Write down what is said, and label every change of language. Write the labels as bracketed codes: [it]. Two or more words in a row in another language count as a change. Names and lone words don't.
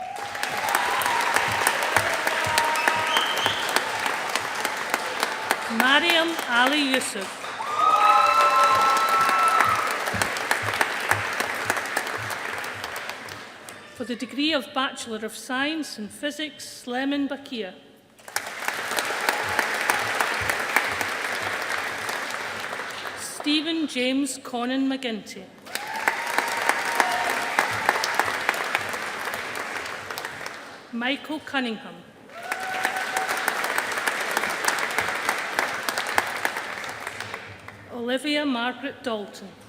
[en] Mariam Ali Yusuf. For the degree of Bachelor of Science in Physics, Sleman Bakir. Stephen James Conan McGinty. Michael Cunningham. Olivia Margaret Dalton.